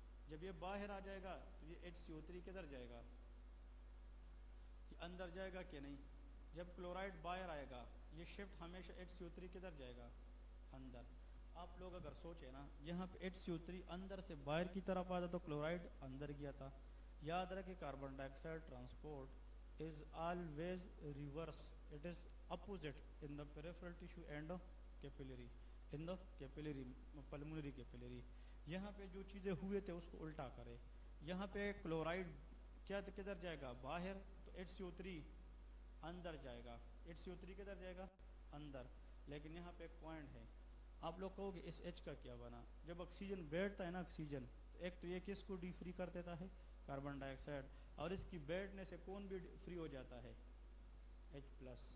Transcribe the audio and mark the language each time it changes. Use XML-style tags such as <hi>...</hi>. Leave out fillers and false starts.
<ur>جب یہ باہر آ جائے گا تو یہ HCO3 کدھر جائے گا یہ اندر جائے گا کہ نہیں. جب کلورائڈ باہر آئے گا یہ شفٹ ہمیشہ HCO3 کدھر جائے گا اندر. آپ لوگ اگر سوچیں نا یہاں پہ HCO3 اندر سے باہر کی طرف آتا تو کلورائڈ اندر گیا تھا. یاد رکھیں</ur> <en>Carbon dioxide transport is always reverse it is opposite in the peripheral tissue and capillary in the capillary pulmonary capillary.</en> <ur>یہاں پہ جو چیزیں ہوئے تھے اس کو الٹا کرے. یہاں پہ کلورائڈ کیا کدھر جائے گا باہر تو HCO3 اندر جائے گا. HCO3 کدھر جائے گا اندر. لیکن یہاں پہ ایک پوائنٹ ہے آپ لوگ کہو گے اس H کا کیا بنا. جب آکسیجن بیٹھتا ہے نا آکسیجن ایک تو یہ کس کو ڈی فری کر دیتا ہے کاربن ڈائی آکسائڈ اور اس کی بیٹھنے سے کون بھی فری ہو جاتا ہے H+.</ur>